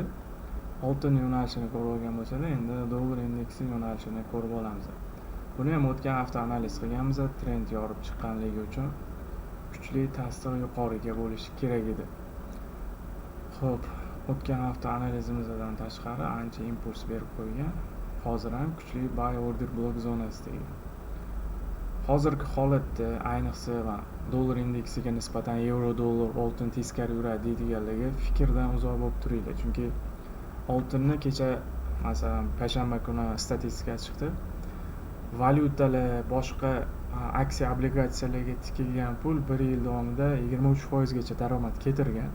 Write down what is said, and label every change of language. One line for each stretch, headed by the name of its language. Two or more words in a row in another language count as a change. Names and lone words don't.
Uzbek: Oltin yo'nalishini ko'rib olgan bo'lsalar, endi dollar indeksi yo'nalishini ko'rib olamiz. Buni ham o'tgan hafta analiz qilganmiz. Trend yorib chiqqanligi uchun kuchli tasdiq yuqoriga bo'lishi kerak edi. Xo'p, o'tgan hafta analizimizdan tashqari ancha impuls berib qo'ygan. Hozir ham kuchli
English: buy order block
Uzbek: zonasida. Hozirgi holatda ayniqsa dollar indeksiga nisbatan euro dollar oltin teskari yuradi deydiganlarga fikrdan uzoq bo'lib turinglar. Chunki oltinni kecha masalan payshanba kuni statistika chiqdi. Valyutalar, boshqa aksiya obligatsiyalarga tikilgan pul 1 yil davomida 23% gacha daromad keltirgan.